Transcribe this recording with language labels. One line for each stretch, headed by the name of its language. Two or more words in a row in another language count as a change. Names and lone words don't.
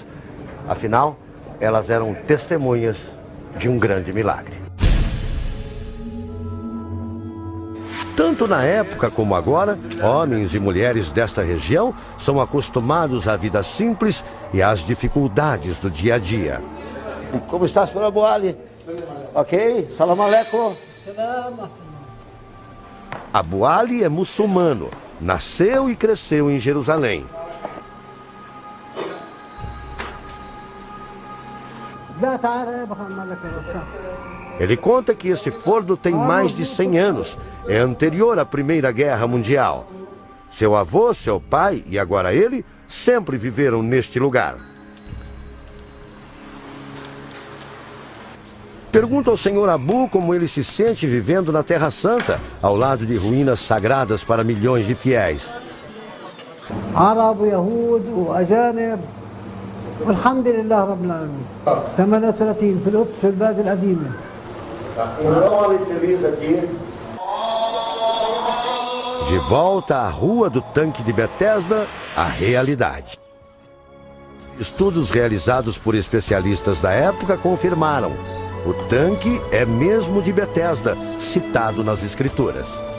Portuguese: Afinal, elas eram testemunhas de um grande milagre. Tanto na época como agora, homens e mulheres desta região são acostumados à vida simples e às dificuldades do dia a dia. Como está, senhora Abu Ali? Ok?
Arabic: سلام عليكم.
Portuguese: Abu Ali é muçulmano, nasceu e cresceu em Jerusalém. Ele conta que esse forno tem mais de 100 anos, é anterior à Primeira Guerra Mundial. Seu avô, seu pai e agora ele sempre viveram neste lugar. Pergunta ao senhor Abu como ele se sente vivendo na Terra Santa, ao lado de ruínas sagradas para milhões de fiéis.
Arabic: عرب ويهود وأجانب والحمد لله رب العالمين 38 في القدس في البلاد القديمة.
Portuguese: Feliz aqui. De volta à rua do tanque de Betesda, a realidade. Estudos realizados por especialistas da época confirmaram: o tanque é mesmo de Betesda, citado nas Escrituras.